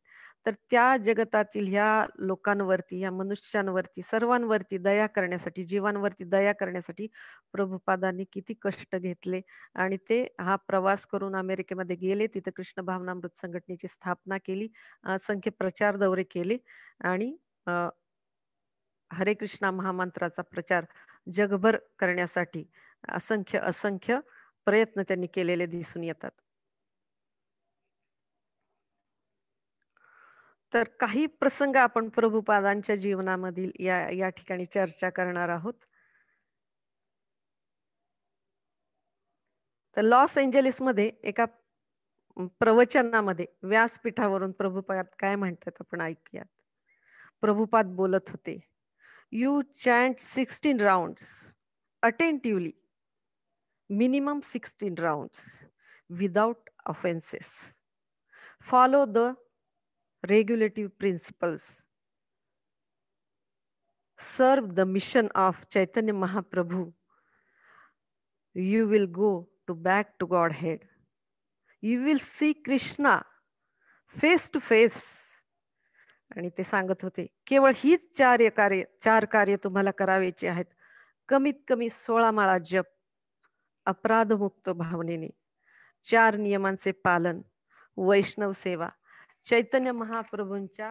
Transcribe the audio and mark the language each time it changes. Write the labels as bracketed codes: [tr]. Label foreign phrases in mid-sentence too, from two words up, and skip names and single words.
[mr] तर त्या जगतातील ह्या लोकांवरती, ह्या मनुष्यांवरती, सर्वांवरती दया करण्यासाठी, जीवांवरती दया करण्यासाठी प्रभुपादांनी किती कष्ट घेतले आणि ते हा प्रवास करून अमेरिकेमध्ये गेले. तिथे कृष्ण भावनामृत संघटनेची स्थापना केली, असंख्य प्रचार दौरे केले आणि हरे कृष्णा महामंत्राचा प्रचार जगभर करण्यासाठी असंख्य असंख्य प्रयत्न त्यांनी केलेले दिसून येतात. तर काही प्रसंग आपण प्रभुपादांच्या जीवनामधील या ठिकाणी चर्चा करणार आहोत. तर लॉस एंजेलिस मध्ये एका प्रवचनामध्ये व्यासपीठावरून प्रभुपाद काय म्हणतात आपण ऐकूयात. प्रभुपाद बोलत होते, [en] you chant 16 rounds attentively, minimum 16 rounds without offenses. Follow the regulative principles. Serve the mission of Chaitanya Mahaprabhu. You will go back to Godhead. You will see Krishna face to face. [mr] आणि ते सांगत होते, केवळ हीच चार कार्य तुम्हाला करायची आहेत. कमीत कमी 16 माळा जप, अपराधमुक्त भावनेने, 4 नियमांचे पालन, वैष्णव सेवा, चैतन्य महाप्रभूंच्या